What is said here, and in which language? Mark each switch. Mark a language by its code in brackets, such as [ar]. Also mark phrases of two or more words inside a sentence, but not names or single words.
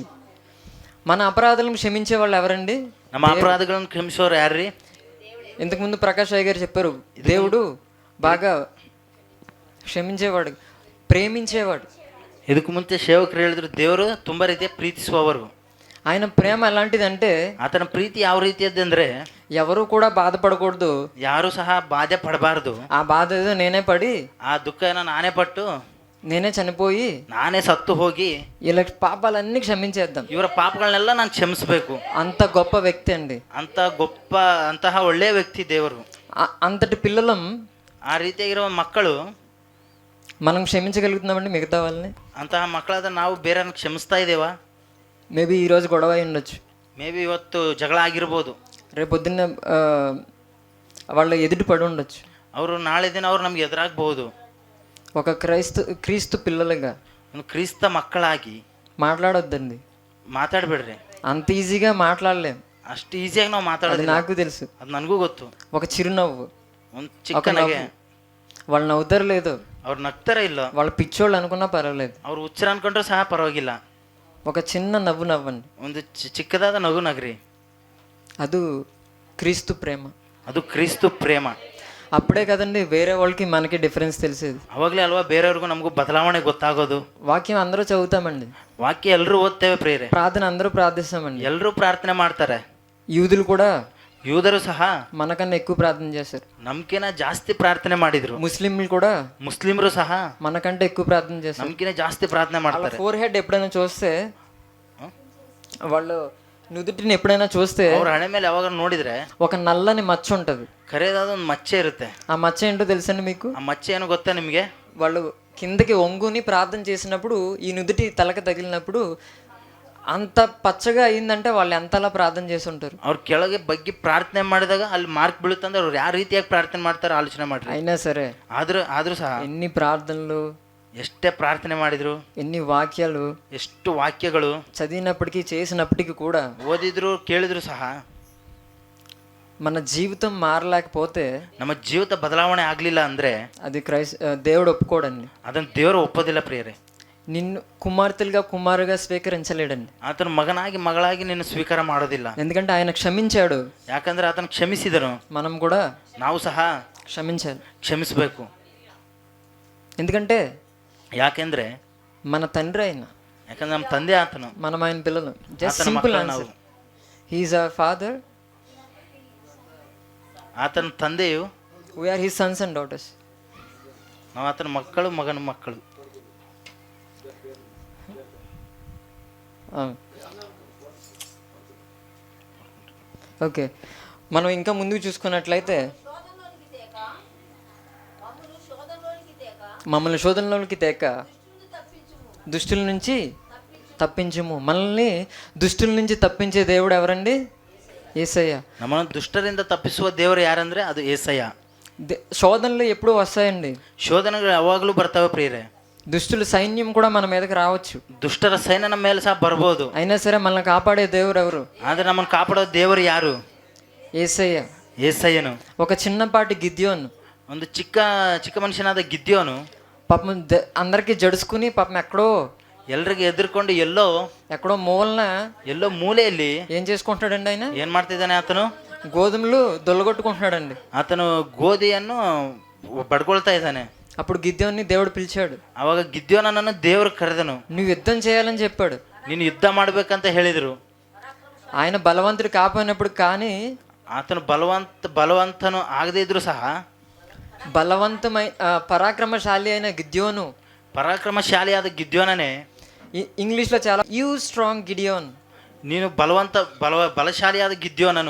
[te] మన అపరాధులను క్షమించే వాళ్ళు ఎవరండి? [kn] ನಮ್ಮ ಅಪರಾಧಗಳನ್ನು ಕ್ಷಮಿಸೋರು ಯಾರ್ರಿ? [te] ఇంతకుముందు ప్రకాష్ రాయ్ గారు చెప్పారు, దేవుడు బాగా క్షమించేవాడు, ప్రేమించేవాడు. [kn] ಇದಕ್ಕೂ ಮುಂಚೆ ಸೇವಕರು ಹೇಳಿದ್ರು ದೇವರು ತುಂಬಾ ರೀತಿಯ ಪ್ರೀತಿಸುವವರು. [te] ఆయన ప్రేమ ఎలాంటిదంటే, [kn] ಆತನ ಪ್ರೀತಿ ಯಾವ ರೀತಿಯದ್ದಂದ್ರೆ [te] ఎవరు కూడా బాధపడకూడదు, [kn] ಯಾರು ಸಹ ಬಾಧೆ ಪಡಬಾರದು. [te] ఆ బాధ ఏదో నేనే పడి, [kn] ಆ ದುಃಖ ಏನೋ ನಾನೇ ಪಟ್ಟು, [te] నేనే చనిపోయి, [kn] ನಾನೇ ಸತ್ತು ಹೋಗಿ [te] ఇలా పాపాలన్నీ క్షమించేద్దాం. [kn] ಇವರ ಪಾಪಗಳನ್ನೆಲ್ಲ ನಾನು ಕ್ಷಮಿಸಬೇಕು. [te] అంత గొప్ప వ్యక్తి అండి, [kn] ಅಂತಹ ಒಳ್ಳೆಯ ವ್ಯಕ್ತಿ ದೇವರು. [te] అంతటి పిల్లలం [kn] ಆ ರೀತಿಯಾಗಿರುವ ಮಕ್ಕಳು [te] మనం క్షమించగలుగుతున్నామండి మిగతా వాళ్ళని? [kn] ಅಂತಹ ಮಕ್ಕಳಾದ ನಾವು ಬೇರೆಯವ್ರನ್ನ ಕ್ಷಮಿಸ್ತಾ ಇದ್ದೇವಾ? [te] మేబీ ఈరోజు గొడవ అయి ఉండొచ్చు, [kn] ಮೇಬಿ ಇವತ್ತು ಜಗಳ ಆಗಿರ್ಬೋದು, [te] రేపు పొద్దున్న వాళ్ళ ఎదుటి పడి ఉండొచ్చు. [kn] ಅವರು ನಾಳೆ ದಿನ ಅವ್ರು ನಮ್ಗೆ ಎದುರಾಗಬಹುದು. [te] ఒక క్రీస్తు పిల్లలుగా [kn] ಒಂದು ಕ್ರಿಸ್ತ ಮಕ್ಕಳಾಗಿ [te] మాట్లాడొద్దండి. [kn] ಮಾತಾಡ್ಬೇಡ್ರಿ. [te] అంత ఈజీగా మాట్లాడలేం, [kn] ಅಷ್ಟು ಈಸಿಯಾಗಿ ನಾವು [te] అది [kn] ಮಾತಾಡೋದು [te] నాకు తెలుసు. [kn] ಅದು ನನಗೂ ಗೊತ್ತು. [te] ఒక చిరునవ్వు, [kn] ಒಂದು ಚಿಕ್ಕ ನಗೆ, [te] వాళ్ళు నవ్వుతారు లేదు, [kn] ಅವ್ರು ನಗ್ತಾರ ಇಲ್ಲ, [te] వాళ్ళ పిచ్చోళ్ళు అనుకున్నా పర్వాలేదు, [kn] ಅವ್ರು ಹುಚ್ಚರ ಅನ್ಕೊಂಡ್ರು ಸಹ ಪರವಾಗಿಲ್ಲ, [te] ఒక చిన్న నవ్వు నవ్వండి. [kn] ಒಂದು ಚಿಕ್ಕದಾದ ನಗು ನಗ್ರಿ. [te] ಅದು క్రీస్తు ప్రేమ, [kn] ಅದು ಕ್ರಿಸ್ತು ಪ್ರೇಮ. [te] అప్పుడే కదండి వేరే వాళ్ళకి మనకి డిఫరెన్స్ తెలిసేది. [kn] ಅವಾಗಲೇ ಅಲ್ವಾ ಬೇರೆಯವ್ರಿಗೂ ನಮಗೂ ಬದಲಾವಣೆ ಗೊತ್ತಾಗೋದು. [te] వాక్యం అందరూ చదువుతామండి, [kn] ವಾಕ್ಯ ಎಲ್ಲರೂ ಓದ್ತೇವೆ ಪ್ರೇರೆ, [te] ప్రార్థన అందరూ ప్రార్థిస్తామండి, [kn] ಎಲ್ಲರೂ ಪ್ರಾರ್ಥನೆ ಮಾಡ್ತಾರೆ. [te] యూదులు కూడా [kn] ಯೂದರು ಸಹ [te] మనకన్నా ఎక్కువ ప్రార్థన చేశారు, [kn] ನಮ್ಕಿನ ಜಾಸ್ತಿ ಪ್ರಾರ್ಥನೆ ಮಾಡಿದ್ರು. [te] ముస్లింలు కూడా [kn] ಮುಸ್ಲಿಮರು ಸಹ [te] మనకంటే ఎక్కువ ప్రార్థన చేశారు. [kn] ನಮ್ಕಿನ ಜಾಸ್ತಿ ಪ್ರಾರ್ಥನೆ ಮಾಡ್ತಾರೆ. [te] ఫోర్ హెడ్ ఎప్పుడైనా చూస్తే, వాళ్ళు నుదుటిని ఎప్పుడైనా చూస్తే [kn] ಅವ್ರ ಹಣೆ ಮೇಲೆ ಯಾವಾಗ ನೋಡಿದ್ರೆ [te] ఒక నల్లని మచ్చ ఉంటది, [kn] ಕರೆಯದಾದ ಒಂದು ಮಚ್ಚೆ ಇರುತ್ತೆ. [te] ఆ మచ్చ ఏంటో తెలుసండి మీకు? [kn] ಆ ಮಚ್ಚೆ ಏನು ಗೊತ್ತಾ ನಿಮಗೆ? [te] వాళ్ళు కిందకి వంగుని ప్రార్థన చేసినప్పుడు ఈ నుదుటి తలకి తగిలినప్పుడు అంత పచ్చగా అయిందంటే వాళ్ళు ఎంతలా ప్రార్థన చేసి ఉంటారు. [kn] ಅವ್ರು ಕೆಳಗೆ ಬಗ್ಗಿ ಪ್ರಾರ್ಥನೆ ಮಾಡಿದಾಗ ಅಲ್ಲಿ ಮಾರ್ಕ್ ಬೀಳುತ್ತಂದ್ರೆ ಅವ್ರು ಯಾವ ರೀತಿಯಾಗಿ ಪ್ರಾರ್ಥನೆ ಮಾಡ್ತಾರೆ ಆಲೋಚನೆ ಮಾಡ್ರಿ. [te] అయినా సరే [kn] ಆದ್ರೂ ಸಹ [te] ఎన్ని ప్రార్థనలు, [kn] ಎಷ್ಟೇ ಪ್ರಾರ್ಥನೆ ಮಾಡಿದ್ರು, [te] ఎన్ని వాక్యాలు [kn] ಎಷ್ಟು ವಾಕ್ಯಗಳು [te] చదివినప్పటికీ చేసినప్పటికీ కూడా [kn] ಓದಿದ್ರು ಕೇಳಿದ್ರು ಸಹ [te] మన జీవితం మారలేకపోతే, [kn] ನಮ್ಮ ಜೀವಿತ ಬದಲಾವಣೆ ಆಗ್ಲಿಲ್ಲ ಅಂದ್ರೆ [te] అది దేవుడు ఒప్పుకోడండి. [kn] ಅದನ್ನ ದೇವರು ಒಪ್ಪೋದಿಲ್ಲ ಪ್ರಿಯರೇ. [te] నిన్ను కుమార్తెలుగా కుమారుగా స్వీకరించలేడండి. [kn] ಆತನ ಮಗನಾಗಿ ಮಗಳಾಗಿ ನಿನ್ನ ಸ್ವೀಕಾರ ಮಾಡೋದಿಲ್ಲ. [te] ఎందుకంటే ఆయన క్షమించాడు, [kn] ಯಾಕಂದ್ರೆ ಆತನ ಕ್ಷಮಿಸಿದನು. [te] మనం కూడా [kn] ನಾವು ಸಹ [te] క్షమించాలి. [kn] ಕ್ಷಮಿಸಬೇಕು. [te] ఎందుకంటే [kn] ಯಾಕೆಂದ್ರೆ [te] మన తండ్రి ఆయన, [kn] ಯಾಕಂದ್ರೆ ನಮ್ಮ ತಂದೆ ಆತನು, [te] మనం ఆయన పిల్లలు. జస్ట్ [kn] ಆತನ [te] సింపుల్ [kn] ಮಕ್ಕಳು [te] ఆన్సర్. [kn] ನಾವು. [en] He is our father, [kn] ಆತನ ತಂದೆಯು, [en] We are his sons and daughters. [kn] ನಾವು ಆತನ ಮಕ್ಕಳು, ಮಗನ ಮಕ್ಕಳು. [te] ఓకే, మనం ఇంకా ముందుకు చూసుకున్నట్లయితే, మమ్మల్ని శోధనలోకి తేక దుష్టుల నుంచి తప్పించము. మనల్ని దుష్టుల నుంచి తప్పించే దేవుడు ఎవరండి? యేసయ్య. [kn] ನಮ್ಮನ್ನು ದುಷ್ಟರಿಂದ ತಪ್ಪಿಸುವ ದೇವರು ಯಾರಂದ್ರೆ ಅದು యేసయ్య. [te] శోధనలు ఎప్పుడు వస్తాయండి, [kn] ಶೋಧನೆಗಳು ಯಾವಾಗಲೂ ಬರ್ತವೆ ಪ್ರಿಯರೇ. [te] దుష్టుల సైన్యం కూడా మన మీదకి రావచ్చు, [kn] ದುಷ್ಟರ ಸೈನ್ಯ ನಮ್ಮ ಮೇಲೆ ಸಹ ಬರ್ಬೋದು. [te] అయినా సరే మనల్ని కాపాడే దేవుడు ఎవరు? [kn] ಆದ್ರೆ ನಮ್ಮನ್ನು ಕಾಪಾಡೋ ದೇವರು ಯಾರು? [te] యేసయ్య. యేసయ్యను. ఒక చిన్నపాటి గిద్యోను, [kn] ಒಂದು ಚಿಕ್ಕ ಮನುಷ್ಯನಾದ ಗಿದ್ಯೋನು [te] పాపం అందరికి జడుచుకుని పాపం [kn] ಎಲ್ರಿಗೆ ಎದುರ್ಕೊಂಡು [te] ఎక్కడో మూలన [kn] ಎಲ್ಲೋ ಮೂಲೆಯಲ್ಲಿ [te] ఏం చేసుకుంటాడండి ఆయన? [kn] ಏನ್ ಮಾಡ್ತಿದ್ದಾನೆ ಆತನು? [te] గోధుమలు దొల్లగొట్టుకుంటున్నాడండి. [kn] ಆತನು ಗೋಧಿಯನ್ನು ಬಡ್ಕೊಳ್ತಾ ಇದ್ದಾನೆ. [te] అప్పుడు గిద్యోన్ని దేవుడు పిలిచాడు. [kn] ಅವಾಗ ಗಿದ್ಯೋನನ್ನು ದೇವರು ಕರೆದನು. [te] నువ్వు యుద్ధం చేయాలని చెప్పాడు. [kn] ನೀನು ಯುದ್ಧ ಮಾಡ್ಬೇಕಂತ ಹೇಳಿದ್ರು. [te] ఆయన బలవంతుడు కాపోయినప్పుడు కానీ, [kn] ಆತನು ಬಲವಂತನು ಆಗದೇ ಇದ್ರು ಸಹ, [te] పరాక్రమశాలి అయిన గిద్యోను, [kn] ಪರಾಕ್ರಮಶಾಲಿಯಾದ ಗಿದ್ಯೋನನೇ, [te] ఇంగ్లీష్లో చాలా [en] you strong [te] గిడియోన్, [kn] ನೀನು ಬಲಶಾಲಿಯಾದ ಗಿದ್ಯೋನನು